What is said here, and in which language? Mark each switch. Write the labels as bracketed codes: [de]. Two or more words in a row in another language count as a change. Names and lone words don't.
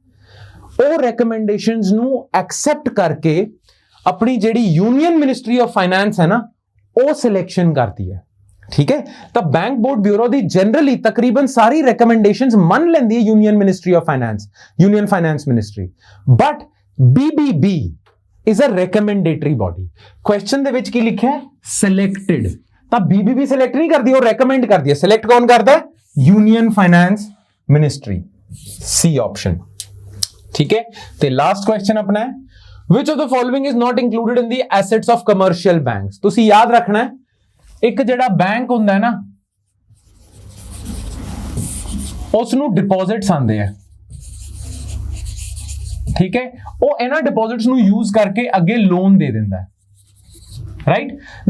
[pa] ਉਹ ਰეკਮੈਂਡੇਸ਼ਨਸ ਨੂੰ ਐਕਸੈਪਟ ਕਰਕੇ ਆਪਣੀ ਜਿਹੜੀ [en] Union Ministry of Finance [pa] ਹੈ ਨਾ, ਉਹ ਸਿਲੈਕਸ਼ਨ ਕਰਦੀ ਹੈ। ਠੀਕ ਹੈ। ਤਾਂ ਬੈਂਕ ਬੋਰਡ ਬਿਊਰੋ ਦੀ ਜਨਰਲੀ ਤਕਰੀਬਨ ਸਾਰੀ ਰეკਮੈਂਡੇਸ਼ਨਸ ਮੰਨ ਲੈਂਦੀ ਹੈ [en] Union Ministry of Finance, Union Finance Ministry. ਬਟ BBB is a recommendatory body. [pa] Question ਦੇ ਵਿੱਚ ਕੀ ਲਿਖਿਆ ਹੈ? Selected. ਤਾਂ BBB select ਨਹੀਂ ਕਰਦੀ, ਉਹ recommend ਕਰਦੀ ਹੈ. Select ਕੌਣ ਕਰਦਾ ਹੈ? [en] Union Finance Ministry. C option. [hi] ठीक है. [pa] ਤੇ [en] last question [hi] अपना है, [en] which of the following is not included in the assets of commercial banks? [pa] ਤੁਸੀਂ ਯਾਦ ਰੱਖਣਾ ਹੈ, ਇੱਕ ਜਿਹੜਾ ਬੈਂਕ ਹੁੰਦਾ ਹੈ ਨਾ, ਉਸ ਨੂੰ ਡਿਪੋਜ਼ਿਟਸ ਆਉਂਦੇ ਆ, ਠੀਕ ਹੈ, ਉਹ ਇਹਨਾਂ ਡਿਪੋਜ਼ਿਟਸ ਨੂੰ ਯੂਜ਼ ਕਰਕੇ ਅੱਗੇ ਲੋਨ ਦੇ ਦਿੰਦਾ ਹੈ, ਰਾਈਟ ਨਾ।